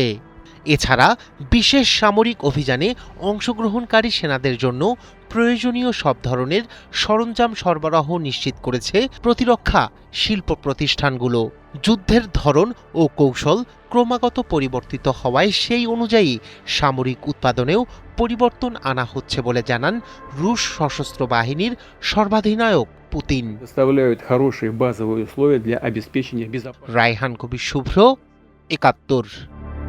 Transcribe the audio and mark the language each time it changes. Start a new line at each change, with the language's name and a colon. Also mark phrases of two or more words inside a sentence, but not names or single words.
Bangla: এছাড়া বিশেষ সামরিক অভিযানে অংশগ্রহণকারী সেনাদের জন্য প্রয়োজনীয় সব ধরনের সরঞ্জাম সরবরাহ নিশ্চিত করেছে প্রতিরক্ষা শিল্প প্রতিষ্ঠানগুলো। যুদ্ধের ধরন ও কৌশল ক্রমাগত পরিবর্তিত হওয়ায় সেই অনুযায়ী সামরিক উৎপাদনেও পরিবর্তন আনা হচ্ছে বলে জানান রুশ সশস্ত্র বাহিনীর সর্বাধিনায়ক পুতিন।
Russian: составляют хорошие базовые условия для обеспечения безопасности.
Bangla: রায়হান কবির শুভ্র, ৭১।